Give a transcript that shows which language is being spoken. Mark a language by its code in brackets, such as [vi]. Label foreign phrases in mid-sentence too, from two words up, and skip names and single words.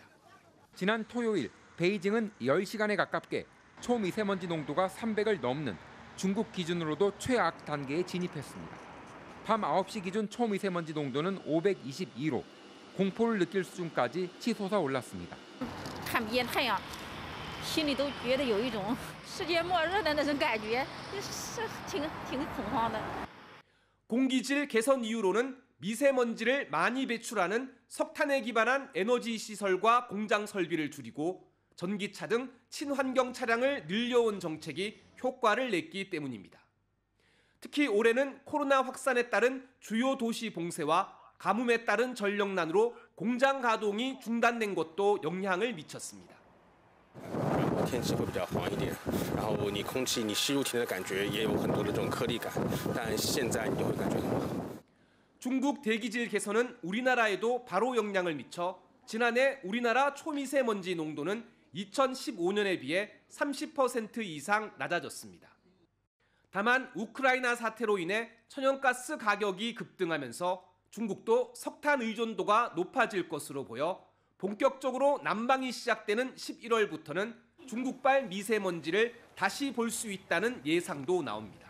[ko] 지난 토요일 베이징은 10시간에 가깝게 초미세먼지 농도가 300을 넘는 중국 기준으로도 최악 단계에 진입했습니다. 밤 9시 기준 초미세먼지 농도는 522로 공포를 느낄 수준까지 치솟아 올랐습니다. [zh] 心里都觉得有一种世界末日的那种感觉，是挺恐慌的。 [ko] 공기질 개선 이유로는 미세먼지를 많이 배출하는 석탄에 기반한 에너지 시설과 공장 설비를 줄이고 전기차 등 친환경 차량을 늘려온 정책이 효과를 냈기 때문입니다. 특히 올해는 코로나 확산에 따른 주요 도시 봉쇄와 가뭄에 따른 전력난으로 공장 가동이 중단된 것도 영향을 미쳤습니다. [zh] 天气会比较黄一点，然后你空气你吸入体内的感觉也有很多的这种颗粒感，但现在你就会感觉很好。 [ko] 중국 대기질 개선은 우리나라에도 바로 영향을 미쳐 지난해 우리나라 초미세먼지 농도는 2015년에 비해 30% 이상 낮아졌습니다. 다만 우크라이나 사태로 인해 천연가스 가격이 급등하면서 중국도 석탄 의존도가 높아질 것으로 보여 본격적으로 난방이 시작되는 11월부터는 중국발 미세먼지를 다시 볼 수 있다는 예상도 나옵니다.